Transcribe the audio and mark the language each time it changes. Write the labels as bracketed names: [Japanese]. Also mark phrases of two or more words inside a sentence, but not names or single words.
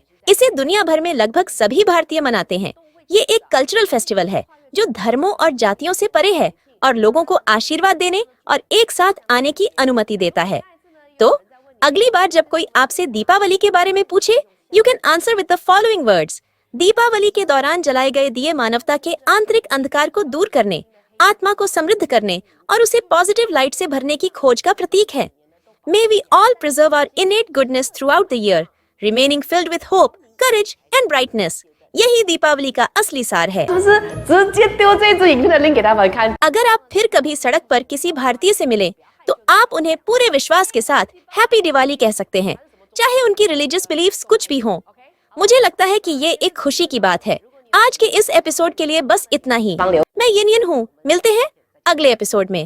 [Hindi] इसे दुनिया भर में लगभग सभी भारतीय मनाते हैं। ये एक [English] cultural festival [Hindi] है जो धर्मों और जातियों से परे है और लोगों को आशीर्वाद देने और एक साथ आने की अनुमति देता है। तो अगली बार जब कोई आपसे दीपावली के बारे में पूछे, [English] you can answer with the following words. [Hindi] दीपावली के दौरान जलाए गए दिए मानवता के आंतरिक अंधकार को दूर करने, आत्मा को समृद्ध करने और उसे [English] positive light [Hindi] से भरने की खोज का प्रतीक है। [English] May we all preserve our innate goodness throughout the year, remaining filled with hope, courage and brightness. [Hindi] यही दीपावली का असली सार है। [Chinese] 是不是直接丢这支影片的 link 给他们看？ [Hindi] अगर आप फिर कभी सड़क पर किसी भारतीय से मिले तो आप उन्हें पूरे विश्वास के साथ [English] Happy Diwali [Hindi] कह सकते हैं, चाहे उनकी [English] religious beliefs [Hindi] कुछ भी हों। मुझे लगता है कि ये एक खुशी की बात है। आज के इस एपिसोड के लिए बस इतना ही। मैं यिन हूँ, मिलते हैं अगले एपिसोड में।